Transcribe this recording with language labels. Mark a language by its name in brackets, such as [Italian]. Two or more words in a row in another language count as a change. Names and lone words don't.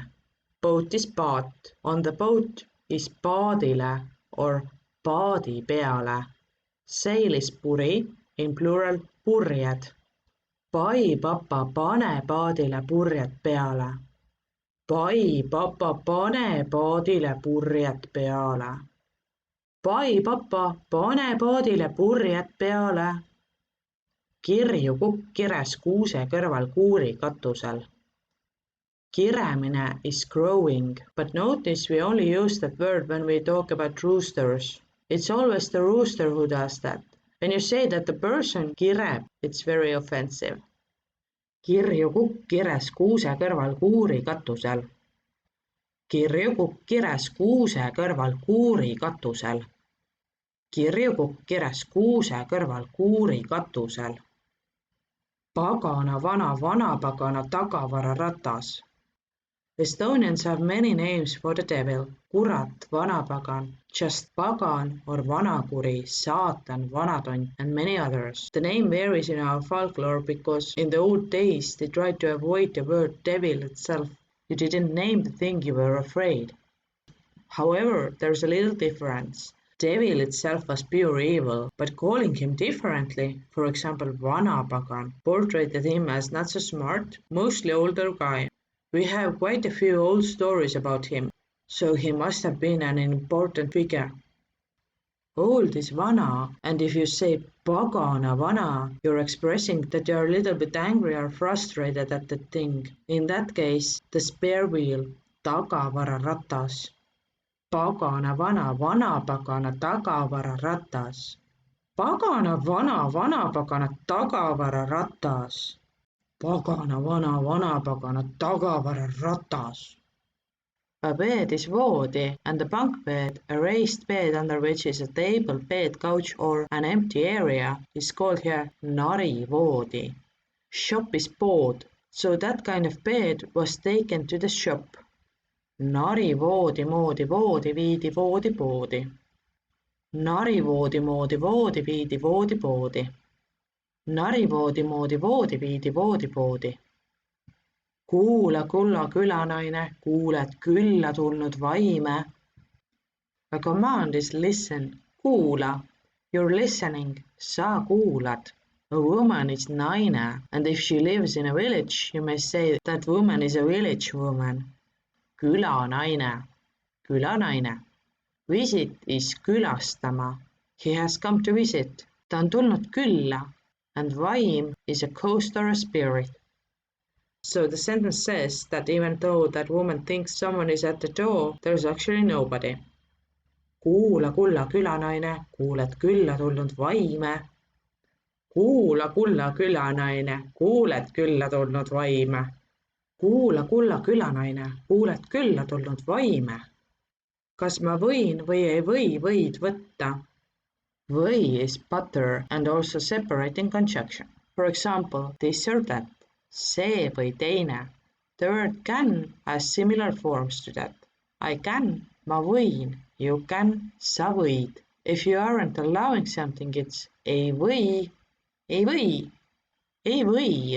[English] Boat is paat. On the boat is paadile or [Estonian] paadi peale. [English] Sail is puri, in plural purjed. [Estonian] Pai, papa, pane paadile purjed peale. Pai, papa, pane paadile purjed peale. Pai, papa, pane paadile purjed peale. Kirju kukk kires kuuse kõrval kuuri katusel. [English] Kiremine is crowing, but notice we only use that word when we talk about roosters. It's always the rooster who does that. When you say that the person kireb, it's very offensive. [Estonian] Kirju kukk kires kuuse kõrval kuuri katusel. Kirju kukk kires kuuse kõrval kuuri katusel. Kirju kukk kires kuuse kõrval kuuri katusel. Pagana vana vanapagana tagavara ratas. [English] Estonians have many names for the devil. [Estonian] Kurat, vanapagan, just pagan or vanakuri, saatan, vanatont, [English] and many others. The name varies in our folklore because in the old days they tried to avoid the word devil itself. You didn't name the thing you were afraid. However, there's a little difference. Devil itself was pure evil, but calling him differently, for example vanapagan, portrayed him as not so smart, mostly older guy. We have quite a few old stories about him, so he must have been an important figure. Old is vana, and if you say [Estonian] pagana vana, [English] you're expressing that you're a little bit angry or frustrated at the thing. In that case, the spare wheel, [Estonian] tagavara ratas. Pagana vana vanapagana tagavara ratas. Pagana vana vanapagana tagavara ratas. Pagana vana vanapagana tagavara ratas. [English] A bed is voodi, and the bunk bed, a raised bed under which is a table, bed, couch or an empty area, is called here narivoodi. Shop is pood, so that kind of bed was taken to the shop. [Estonian] Narivoodi moodi voodi viidi voodi poodi. Narivoodi moodi voodi viidi voodi poodi. Narivoodi moodi voodi viidi voodi poodi. Kuula, kulla külanaine, kuuled külla tulnud vaime. [English] A command is listen, kuula. You're listening, [Estonian] sa kuulad. [English] A woman is naine, and if she lives in a village, you may say that woman is a village woman. [Estonian] Külanaine, külanaine. [English] Visit is külastama. He has come to visit. [Estonian] Ta on tulnud külla. [English] and vaim is a ghost or a spirit. So the sentence says that even though that woman thinks someone is at the door, there's actually nobody. [Estonian] Kuula, kulla külanaine, kuuled külla tulnud vaime. Kuula, kulla külanaine, kuuled külla tulnud vaime. Kuula, kulla külanaine, kuuled külla tulnud vaime. Kas ma võin või ei või võid võtta? [English] Või is butter and also separating conjunction. For example, this or that, [Estonian] see või teine. [English] The word can has similar forms to that. I can, [Estonian] ma võin, [English] you can, [Estonian] sa võid. [English] If you aren't allowing something, it's [Estonian] ei või, ei või, ei või.